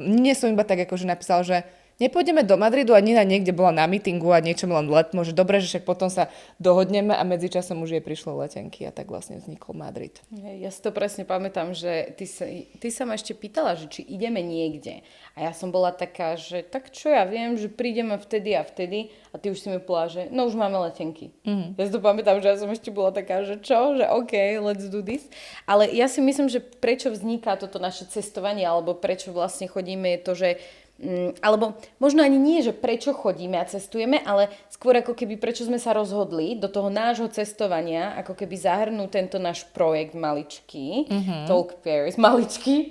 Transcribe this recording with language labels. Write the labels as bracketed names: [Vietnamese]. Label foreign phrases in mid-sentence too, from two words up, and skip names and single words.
[Slovak] Nie som iba tak akože napísala, že nepôjdeme do Madridu a Nina niekde bola na meetingu a niečo len letmo, že dobre, že však potom sa dohodneme a medzičasom už jej prišlo letenky a tak vlastne vznikol Madrid. Ja si to presne pamätám, že ty sa ma ešte pýtala, že či ideme niekde. A ja som bola taká, že tak čo ja viem, že prídeme vtedy a vtedy a ty už si mi povedala, že no už máme letenky. Ja si to pamätám, že ja som ešte bola taká, že čo, že OK, [English] let's do this. [Slovak] Ale ja si myslím, že prečo vzniká toto naše cestovanie alebo prečo vlastne chodíme je to, že alebo možno ani nie, že prečo chodíme a cestujeme, ale skôr ako keby prečo sme sa rozhodli do toho nášho cestovania, ako keby zahrnúť tento náš projekt maličký, Talk Paris, maličký.